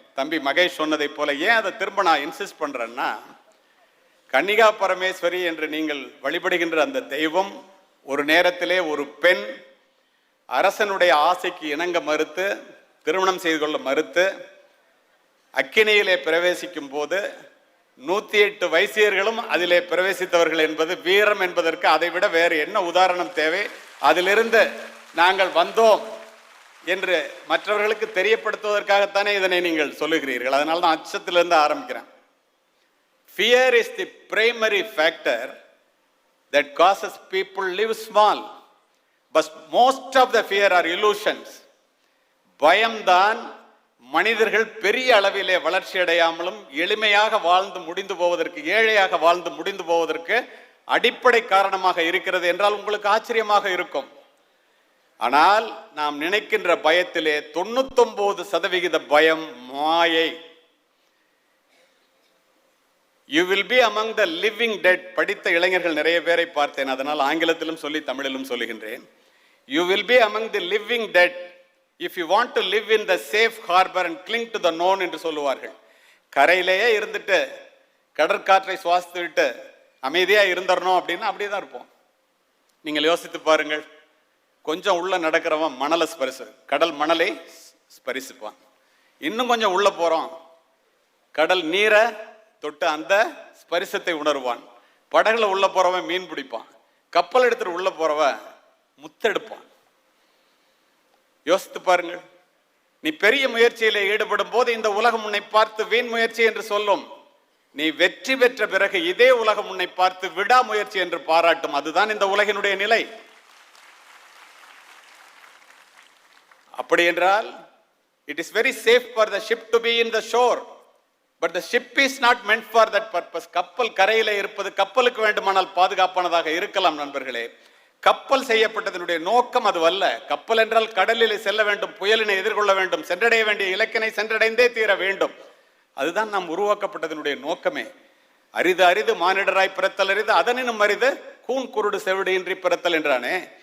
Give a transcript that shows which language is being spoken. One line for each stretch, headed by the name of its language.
Tamil: தம்பி மகேஷ் சொன்னதை போல ஏன் அதை திரும்ப நான் இன்சிஸ்ட் பண்ணுறேன்னா, கன்னிகா பரமேஸ்வரி என்று நீங்கள் வழிபடுகின்ற அந்த தெய்வம் ஒரு நேரத்திலே ஒரு பெண் அரசனுடைய ஆசைக்கு இணங்க மறுத்து, திருமணம் செய்து கொள்ள மறுத்து, அக்கினியிலே பிரவேசிக்கும் போது 108 வைசியர்களும் அதிலே பிரவேசித்தவர்கள் என்பது வீரம் என்பதற்கு அதைவிட வேறு என்ன உதாரணம் தேவை? அதிலிருந்து நாங்கள் வந்தோம் என்று மற்றவர்களுக்கு தெரியப்படுத்துவதற்காகத்தானே இதனை நீங்கள் சொல்லுகிறீர்கள். அதனால தான் அச்சத்திலிருந்து ஆரம்பிக்கிறேன்.
English: Fear is the primary factor that causes people live small. But most of the fear are illusions.
Tamil: பயம்தான் மனிதர்கள் பெரிய அளவிலே வளர்ச்சி அடையாமலும் எளிமையாக வாழ்ந்து முடிந்து போவதற்கு, ஏழையாக வாழ்ந்து முடிந்து போவதற்கு அடிப்படை காரணமாக இருக்கிறது என்றால் உங்களுக்கு ஆச்சரியமாக இருக்கும். ஆனால் நாம் நினைக்கின்ற பயத்திலே 99% பயம் மாயை.
English: You will be among the living dead.
Tamil: படித்த இளைஞர்கள் நிறைய பேரை பார்த்தேன், அதனால் ஆங்கிலத்திலும் சொல்லி தமிழிலும் சொல்லுகின்றேன்.
English: You will be among the living dead if you want to live in the safe harbor and cling to the known
Tamil: என்று சொல்லுவார்கள். கரையிலேயே இருந்துட்டு கடற்காற்றை சுவாசித்து விட்டு அமைதியாக இருந்துடணும் அப்படின்னா அப்படியே தான் இருப்போம். நீங்கள் யோசித்து பாருங்கள், கொஞ்சம் உள்ள நடக்கிறவன் மணலை கடல் மணலை ஸ்பரிசிப்பான். இன்னும் கொஞ்சம் உள்ள போகிறோம், கடல் நீரை தொட்டு அந்த ஸ்பரிசத்தை உணர்வான். படகுல உள்ள போறவன் மீன் பிடிப்பான், கப்பல் எடுத்துட்டு உள்ள போறவன் முத்தெடுப்பான். யோசித்து பாருங்கள். நீ பெரிய முயற்சியில ஈடுபடும் போது இந்த உலகம் உன்னை பார்த்து வீண் முயற்சி என்று சொல்லும். நீ வெற்றி பெற்ற பிறகு இதே உலகம் உன்னை பார்த்து விடாமுயற்சி என்று பாராட்டும். அதுதான் இந்த உலகினுடைய நிலை. அப்படி என்றால்
English: it is very safe for the ship to be in the shore, but the ship is not meant for that purpose.
Tamil: கப்பல் கரையிலே இருப்பது கப்பலுக்கு வேண்டுமானால் பாதுகாப்பானதாக இருக்கலாம் நண்பர்களே. கப்பல் செய்யப்பட்டதனுடைய நோக்கம் அதுவல்ல. கப்பல் என்றால் கடலிலே செல்ல வேண்டும், புயலினை எதிர்கொள்ள வேண்டும், சென்றடைய வேண்டிய இலக்கினை சென்றடைந்தே தீர வேண்டும். அதுதான் நாம் உருவாக்கப்பட்டதனுடைய நோக்கமே. அரிது அரிது மானிடராய் பிறத்தல் அரிது, அதனினும் அரிது கூன் குருடு செவிடு இன்றி பிறத்தல் என்றானே.